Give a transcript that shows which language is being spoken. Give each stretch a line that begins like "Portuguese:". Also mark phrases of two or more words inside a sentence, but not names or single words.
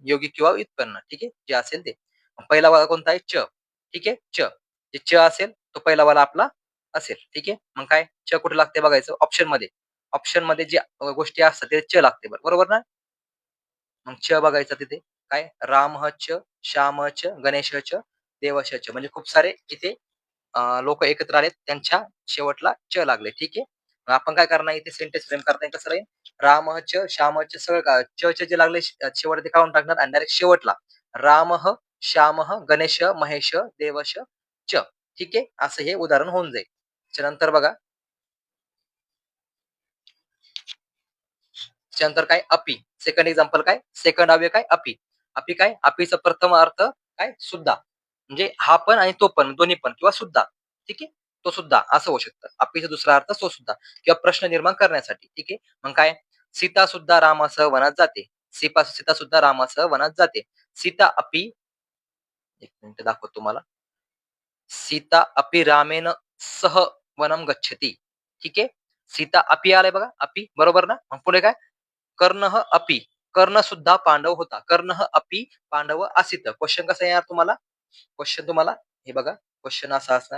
Marathi: यौगिक किंवा व्युत्पन्न. ठीक आहे. जे असेल ते. पहिला वाला कोणता आहे? च. ठीक आहे. च. जे च असेल तो पहिला वाला आपला असेल. ठीक आहे. मग काय? च कुठे लागते बघायचं ऑप्शन मध्ये. ऑप्शन मध्ये जे गोष्टी असतात ते च लागते. बरोबर ना? मग च बघायचं तिथे. काय?
Sanskrit: राम च, श्याम च, गणेश च, देवश च.
Marathi: म्हणजे खूप सारे इथे लोक एकत्र आलेत. त्यांच्या शेवटला च लागले. ठीक आहे. मग आपण काय करणार इथे
English: sentence frame
Marathi: करताना कसं राहील? राम च, श्याम च सगळं च च जे लागले शेवट ते काढून टाकणार आणि डायरेक्ट शेवटला राम, श्याम, गणेश, महेश, देवश च. ठीक आहे. असं हे उदाहरण होऊन जाईल. त्याच्यानंतर बघा. त्याच्यानंतर काय? अपि.
English: second example
Marathi: काय? सेकंड अव्यय काय? अपि. अपि काय? अपीचा प्रथम अर्थ काय? सुद्धा. म्हणजे हा पण आणि तो पण दोन्ही पण किंवा सुद्धा. ठीक आहे. तो सुद्धा असं होऊ शकतं. अपीचा दुसरा अर्थ तो सुद्धा किंवा प्रश्न निर्माण करण्यासाठी. ठीक आहे. मग काय? सीता सुद्धा रामासह वनात जाते. सीता सुद्धा रामासह वनात जाते.
Sanskrit: सीता अपि.
Marathi: एक मिनिट दाखवतो तुम्हाला.
Sanskrit: सीता अपि रामेन सह वनम गच्छती.
Marathi: ठीक आहे.
Sanskrit: सीता अपि
Marathi: आलाय बघा. अपि बरोबर ना? मग पुढे काय?
Sanskrit: कर्णः अपि.
Marathi: कर्ण सुद्धा पांडव होता.
Sanskrit: कर्णः अपि पांडव आसित.
Marathi: क्वेश्चन कसा येणार तुम्हाला? क्वेश्चन तुम्हाला हे बघा. क्वेश्चन असा असणार.